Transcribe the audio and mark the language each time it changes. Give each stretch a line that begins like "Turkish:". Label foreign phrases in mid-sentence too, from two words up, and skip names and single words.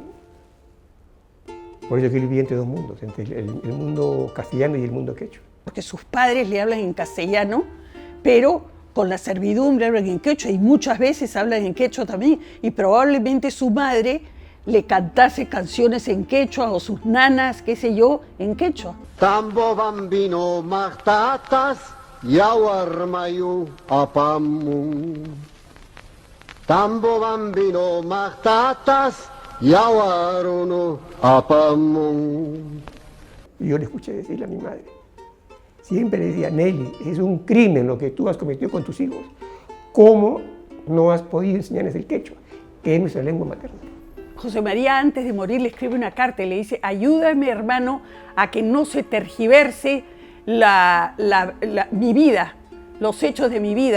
Spanish: Por eso que él vivía entre dos mundos, entre el mundo castellano y el mundo quechua. Porque sus padres le hablan en castellano, pero con la servidumbre hablan en quechua y muchas veces hablan en quechua también. Y probablemente su madre le cantase canciones en quechua o sus nanas, qué sé yo, en quechua.
Quechua: Tambo bambino martatas yawarmayu apamu. Tambo bambino martatas yawaruno apamu.
Spanish: Y yo le escuché decirle a mi madre, siempre le decía, Nelly, es un crimen lo que tú has cometido con tus hijos. ¿Cómo no has podido enseñarles el quechua, que es nuestra lengua materna? José María, antes de morir, le escribe una carta y le dice, ayúdame, hermano, a que no se tergiverse mi vida, los hechos de mi vida.